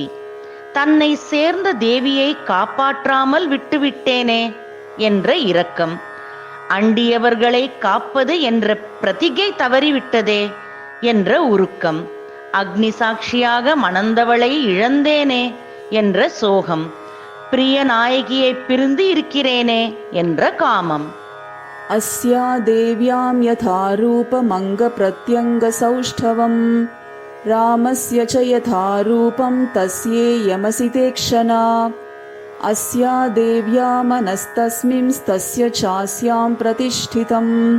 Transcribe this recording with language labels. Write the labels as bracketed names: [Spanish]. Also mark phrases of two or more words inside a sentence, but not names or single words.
[Tamil] தன்னை சேர்ந்த தேவியை காப்பாற்றாமல் விட்டுவிட்டேனே என்ற இரக்கம், அண்டியவர்களை காப்பது என்ற பிரதிகை தவறிவிட்டதே என்ற உருக்கம், அக்னி சாட்சியாக மணந்தவளை இழந்தேனே என்ற சோகம், பிரிய நாயகியை பிரிந்து இருக்கிறேனே என்ற காமம். [Sanskrit] अस्या देव्यां यथा रूपमङ्ग प्रत्यङ्ग सौष्ठवम् रामस्य च यथा रूपं तस्येयमसिते क्षणा अस्या देव्या मनस्तस्मिंस्तस्य चास्यां प्रतिष्ठितम्